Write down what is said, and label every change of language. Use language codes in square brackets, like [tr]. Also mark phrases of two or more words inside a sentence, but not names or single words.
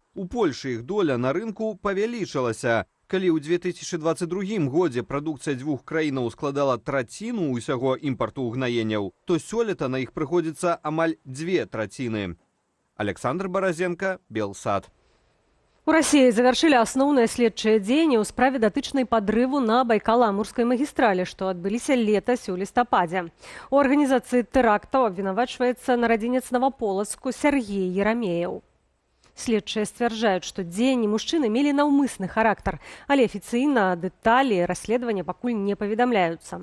[be] У Польшы іх доля на рынку павялічылася. Калі ў 2022 годзе прадукцыя дзвюх краінаў складала траціну ўсяго імпарту ўгнаенняў, то сёлета на іх прыходзіцца амаль 2/3. Александр Баразенко, Белсад. [ru] У России завершили основные [be] следчие дзеянні ў справе датычнай падрыву на Байкала-Амурскай магістралі, што адбыліся летась у лістападзе. У арганізацыі тэрактаў абвінавачваецца нарадзінец Новополацку Сергей Ерамеев. Следчыя сцвярджаюць, што дзеянні мужчыны мелі наўмысны характар, але афіцыйна дэталі расследавання пакуль не паведамляюцца.